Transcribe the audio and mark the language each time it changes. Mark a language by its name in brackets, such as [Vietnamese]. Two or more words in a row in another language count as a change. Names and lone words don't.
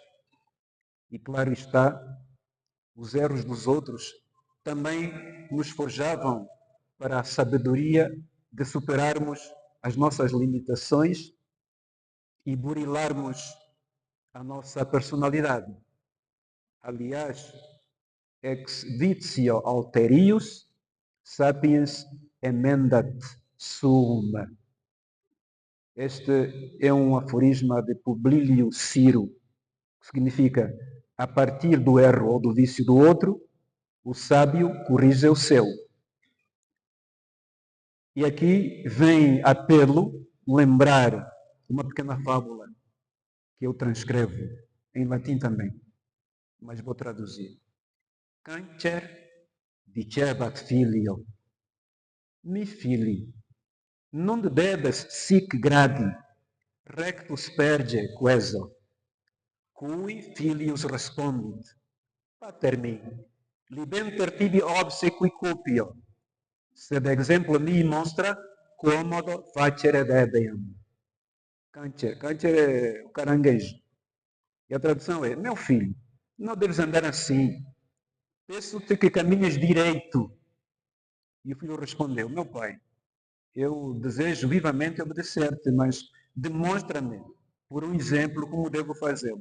[Portuguese] E claro está, os erros dos outros também nos forjavam para a sabedoria de superarmos as nossas limitações e burilarmos a nossa personalidade. Aliás, [Latin] ex vitio alterius sapiens emendat sum. [Portuguese] Este é um aforisma de Publio Ciro, que significa, a partir do erro ou do vício do outro, o sábio corrige o seu. E aqui vem a pelo lembrar uma pequena fábula que eu transcrevo em latim também, mas vou traduzir. [Latin] Cancer dicebat filio, mi fili, non debes sic gradi rectus perge queso, cui filius respondit, pater mi, libenter tibi obsequi copio, sed exemplo mi mostra commodo facere debeam. [Portuguese] Câncer é o caranguejo. E a tradução é, meu filho, não deves andar assim. Peço-te que caminhes direito. E o filho respondeu, meu pai, eu desejo vivamente obedecer-te, mas demonstra-me, por um exemplo, como devo fazê-lo.